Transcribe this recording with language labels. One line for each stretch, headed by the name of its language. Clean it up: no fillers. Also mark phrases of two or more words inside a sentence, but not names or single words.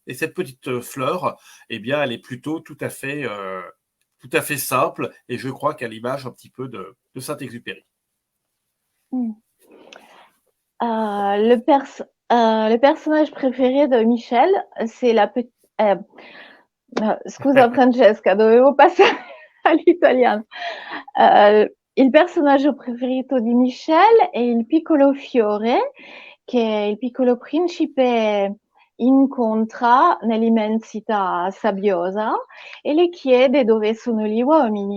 French: Et cette petite fleur, eh bien, elle est plutôt tout à fait simple, et je crois qu'à l'image un petit peu de Saint-Exupéry. Le personnage préféré de Michel, c'est la petite...
Italian: scusa Francesca, dovevo passare all'italiano. Il personaggio preferito di Michel è il piccolo fiore che il piccolo principe incontra nell'immensità sabbiosa e le chiede dove sono gli uomini.